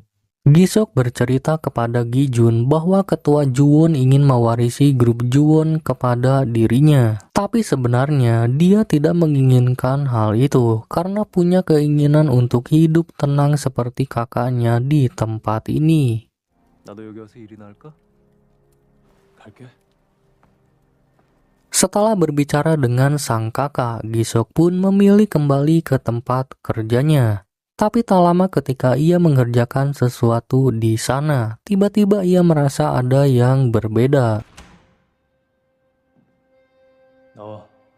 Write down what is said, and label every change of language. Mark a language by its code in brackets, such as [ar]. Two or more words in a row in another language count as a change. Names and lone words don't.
[id] Gi-seok bercerita kepada Gi-jun bahwa ketua Juwon ingin mewarisi grup Juwon kepada dirinya. Tapi sebenarnya dia tidak menginginkan hal itu karena punya keinginan untuk hidup tenang seperti kakaknya di tempat ini. [ko] 나도 여기 와서 일이나 할까? 갈게. [id] Setelah berbicara dengan sang kakak, Gi-seok pun memilih kembali ke tempat kerjanya. Tapi tak lama ketika ia mengerjakan sesuatu di sana, tiba-tiba ia merasa ada yang berbeda. [ko] 나와.